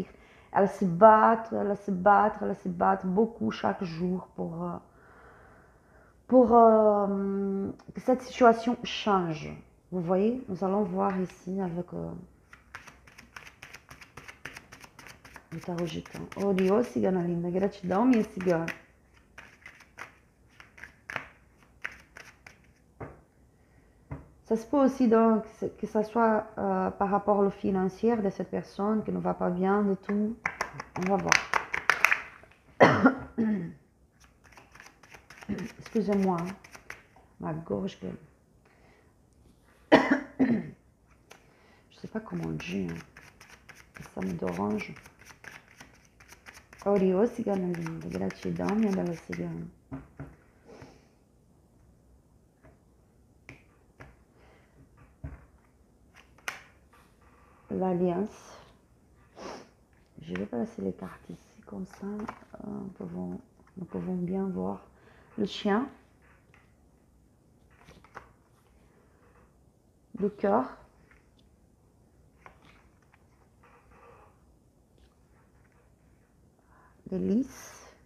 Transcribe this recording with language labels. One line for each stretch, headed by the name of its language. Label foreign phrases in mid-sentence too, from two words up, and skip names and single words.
French: Elle se bat, elle se bat, elle se bat beaucoup chaque jour pour que cette situation change. Vous voyez, nous allons voir ici avec o tarot gitan.
Portuguese: Oh, cigana linda, gratidão, minha cigana.
French: Ça se peut aussi donc que ça soit par rapport au financier de cette personne qui ne va pas bien du tout. On va voir. Excusez-moi, hein. Ma gorge. Je ne sais pas comment dire. Ça me dérange. Orio,
Portuguese: cigana linda. Gratidão, minha bela cigana.
French: L'alliance. Je vais placer les cartes ici, comme ça, nous pouvons bien voir le chien, le cœur, les lys.